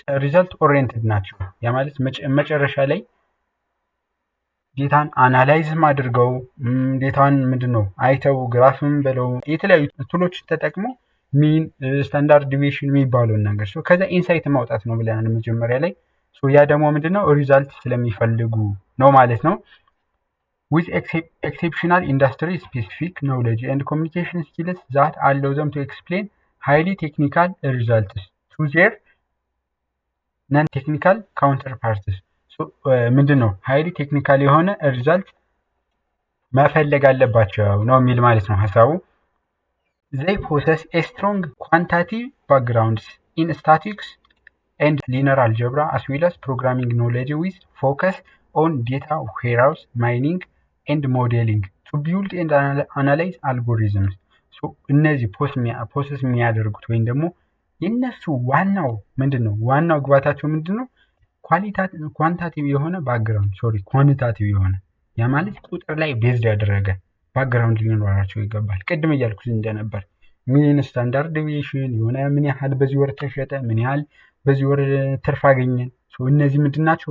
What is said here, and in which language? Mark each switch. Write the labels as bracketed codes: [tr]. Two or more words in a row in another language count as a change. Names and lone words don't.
[en] result oriented [am] ናቸው። ያ ማለት መጨረሻ ላይ ዴታን አናላይዝም አድርገው ዴታን ምንድነው አይተው ግራፍም በለው የተለያዩ ቱሎች ተጠቅመው [en] mean standard deviation [am] የሚባለውን ነገር ከዛ ኢንሳይት ማውጣት ነው ብለናል መጀመሪያ ላይ። ያ ደግሞ ምንድነው ሪዛልት ስለሚፈልጉ ነው ማለት ነው። [en] with exceptional industry specific knowledge and communication skills that allow them to explain highly technical results to their non-technical counterparts. ምንድነው highly technical [am] የሆነ ሪዛልት መፈለግ አለባቸው ነው የሚል ማለት ነው ሐሳቡ። [en] They possess a strong quantitative backgrounds in statistics and linear algebra as well as programming knowledge with focus on data warehouse mining and modeling to build and analyze algorithms. [am] እነዚህ ፕሮሰስ የሚያደርጉት ወይም ደግሞ የነሱ ዋናው ምንድነው? ዋናው ግባታቸው ምንድነው? ኳንቲታቲቭ የሆነ ባክግራውንድ ኳንቲታቲቭ የሆነ ያ ማለት ቁጥር ላይ ቤዝድ ያደረገ ባክግራውንድ ሊኖራቸው ይገባል። ቅድም እያልኩት እንደነበር [en] mean standard deviation [am] የሆነ ምን ያህል በዚህ ወር ተሸጠ፣ ምን ያህል በዚህ ወር ትርፍ አገኘን። እነዚህ ምንድናቸው?